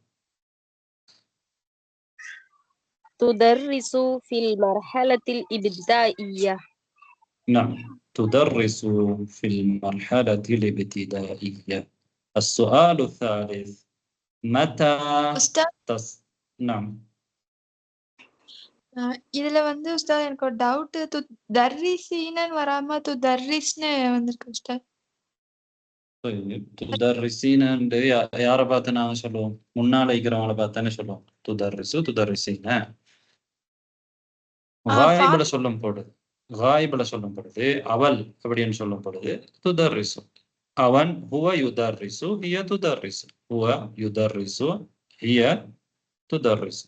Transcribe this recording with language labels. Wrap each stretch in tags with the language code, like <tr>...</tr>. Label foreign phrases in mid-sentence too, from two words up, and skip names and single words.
<ar>تدرس في المرحلة الابتدائية. نعم تدرس في المرحلة الابتدائية. السؤال الثالث، متى نعم</ar> <ta>இதுல வந்து உஸ்தாத் எனக்கு ஒரு டவுட், தர்ரிசீனு வராம துதர்ரிஸ்னு வந்திருக்கு உஸ்தாத்.</ta> <ar>طيب تدرسين</ar> <ta>யாரை பார்த்து நாங்கள் சொல்லுவோம்? முன்னால இருக்கிறவங்கள பார்த்தானே சொல்லுவோம்</ta> <ar>تدرس تدرسين.</ar> <ta>காயிபில் சொல்லும் பொழுது, காயிபில் சொல்லும் பொழுது அவள் அப்படின்னு சொல்லும் பொழுது துதர்ரிசு.</ta> <ar>அவன் هو يدرس هي تدرس، هو يدرس هي تدرس.</ar>